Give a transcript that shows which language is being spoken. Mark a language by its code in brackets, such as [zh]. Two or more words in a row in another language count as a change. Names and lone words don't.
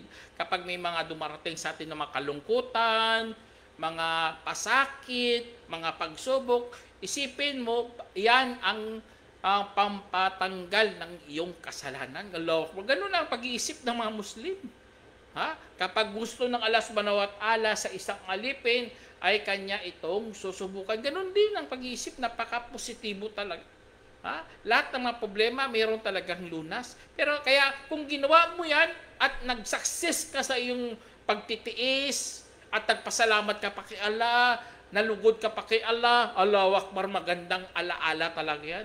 [tl] Kapag may mga dumarating sa atin na mga kalungkutan, mga pasakit, mga pagsubok, Isipin mo, yan ang pampatanggal ng iyong kasalanan. Ganun ang pag-iisip ng mga Muslim. Ha? Kapag gusto ng [ar] الله سبحانه وتعالى [tl] sa isang alipin, ay kanya itong susubukan. Ganun din ang pag-iisip, napaka-positibo talaga. Ha? Lahat ng mga problema, mayroon talagang lunas. Pero kaya kung ginawa mo yan at nag-success ka sa iyong pagtitiis at nagpasalamat ka pa kay Allah, nalugod ka pa kay Allah, [ar] الله أكبر, [tl] magandang alaala talaga yan.